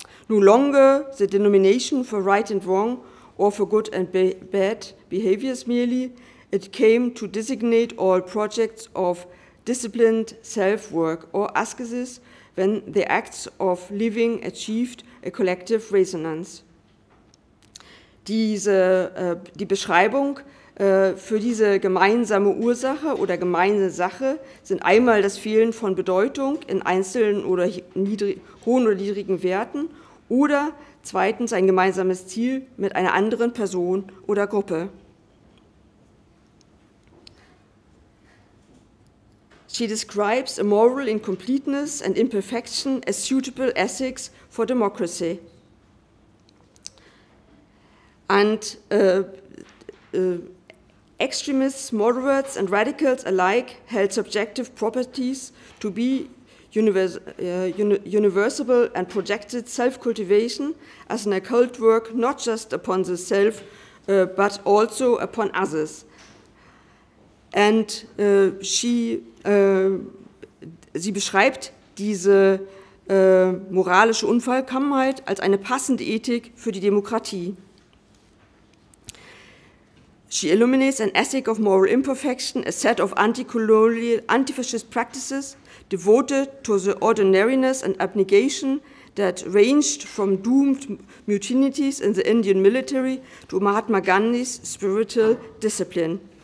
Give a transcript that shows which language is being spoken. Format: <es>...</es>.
<en>No longer the denomination for right and wrong or for good and bad behaviors merely, it came to designate all projects of disciplined self-work or ascesis when the acts of living achieved a collective resonance.</en> <de>Die Beschreibung für diese gemeinsame Ursache oder gemeinsame Sache sind einmal das Fehlen von Bedeutung in einzelnen oder hohen oder niedrigen Werten oder zweitens ein gemeinsames Ziel mit einer anderen Person oder Gruppe.</de> <en>She describes a moral incompleteness and imperfection as suitable ethics for democracy. And extremists, moderates, and radicals alike held subjective properties to be universal and projected self-cultivation as an occult work not just upon the self, but also upon others.</en> <de>And sie beschreibt diese moralische Unvollkommenheit als eine passende Ethik für die Demokratie.</de> <en>She illuminates an ethic of moral imperfection, a set of anti-colonial, anti-fascist practices devoted to the ordinariness and abnegation that ranged from doomed mutinies in the Indian military to Mahatma Gandhi's spiritual discipline.</en>